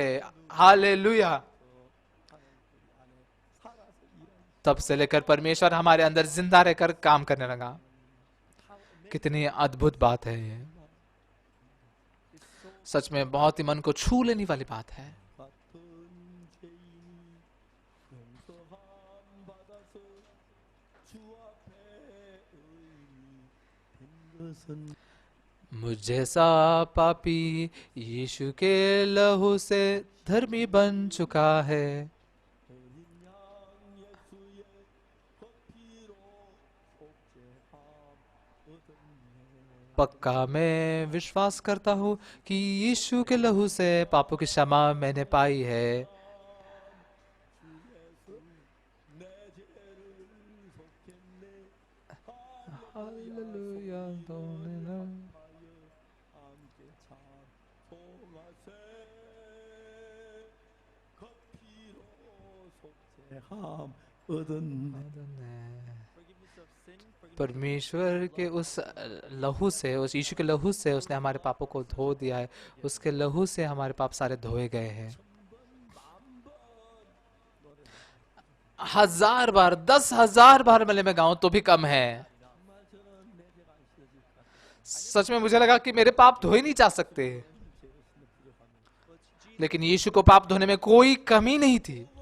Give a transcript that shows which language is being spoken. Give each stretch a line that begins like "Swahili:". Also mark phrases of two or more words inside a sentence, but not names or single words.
Hindi: हालेलुया। तब से लेकर परमेश्वर हमारे अंदर जिंदा रहकर काम करने लगा। कितनी अद्भुत बात है ये, सच में बहुत ही मन को छू लेने वाली बात है।
Korean: 같은 죄인이 용서함 받아서 주 앞에 의인이 된 것은
Hindi: मुझ जैसा पापी यीशु के लहू से धर्मी बन चुका है।
Korean: 어린 양 예수의 피로 속죄함 얻었네.
Hindi: पक्का मैं विश्वास करता हूँ कि यीशु के लहू से पापों की क्षमा मैंने पाई है।
Korean: 내 죄를 속했네.
Hindi: हालेलुया,
Korean: 함께 찬송하세. 그 피로 속죄함 얻었네.
English: Forgiveness of sin, forgiveness
Hindi: परमेश्वर के उस लहू से, उस यीशु के लहू से उसने हमारे पापों को धो दिया है। उसके लहू से हमारे पाप सारे धोए गए हैं। 1000 बार, 10,000 बार भले मैं गाऊं तो भी कम है। सच में मुझे लगा कि मेरे पाप धोए नहीं जा सकते, लेकिन यीशु को पाप धोने में कोई कमी नहीं थी।